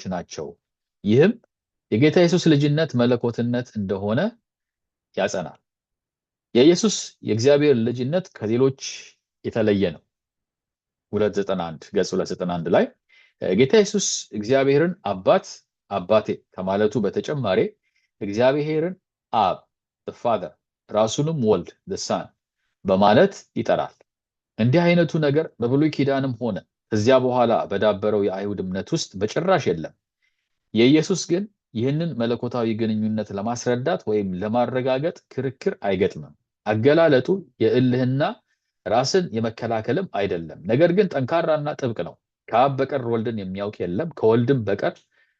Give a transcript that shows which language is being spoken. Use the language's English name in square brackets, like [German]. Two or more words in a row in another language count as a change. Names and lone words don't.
[Amharic] ናቸው። ይህም የጌታ ኢየሱስ ልጅነት መለኮትነት እንደሆነ ያጸናል። የኢየሱስ የእግዚአብሔር ልጅነት ከሌሎች የተለየ ነው። 291 ገጽ 291 ላይ ጌታ ኢየሱስ እግዚአብሔርን አባቴ ከማለቱ በተጨማሪ እግዚአብሔርን አብ [English] the father [Amharic] ራሱንም ወልድ [English] the son [Amharic] በማለት ይጠራል። እንዲህ አይነቱ ነገር በብሉይ ኪዳንም ሆነ ከዚያ በኋላ በዳበረው የአይሁድ እምነት ውስጥ በጭራሽ የለም። የኢየሱስ ግን ይህንን መለኮታዊ ግንኙነት ለማስረዳት ወይም ለማረጋገጥ ክርክር አይገጥምም። አገላለጡ የእልህና ራስን የመከላከልም አይደለም። ነገር ግን ጠንካራና ጥብቅ ነው። ከአብ በቀር ወልድን የሚያውቅ የለም፣ ከወልድም በቀር